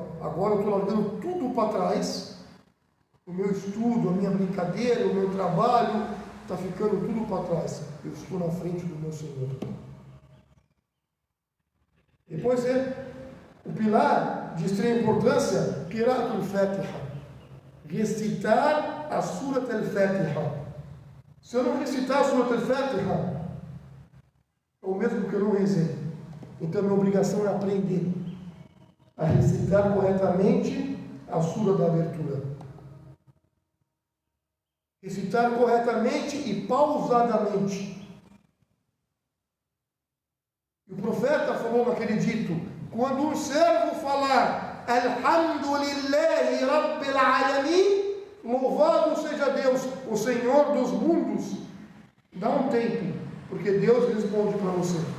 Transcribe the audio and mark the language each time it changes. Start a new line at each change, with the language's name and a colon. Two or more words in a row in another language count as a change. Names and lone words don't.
Portuguese: Agora eu estou largando tudo para trás, o meu estudo, a minha brincadeira, o meu trabalho, está ficando tudo para trás. Eu estou na frente do meu Senhor. Depois é o pilar de extrema importância,
Arabic: قراءة الفاتحة,
Portuguese: recitar a Surat al-Fatiha. Se eu não recitar a Surat al-Fatiha, é o mesmo que eu não rezei. Então, minha obrigação é aprender a recitar corretamente a sura da abertura. Recitar corretamente e pausadamente. E o profeta falou naquele dito, quando um servo falar
Arabic: الحمد لله رب العالمين,
Portuguese: louvado seja Deus, o Senhor dos mundos, dá um tempo, porque Deus responde para você.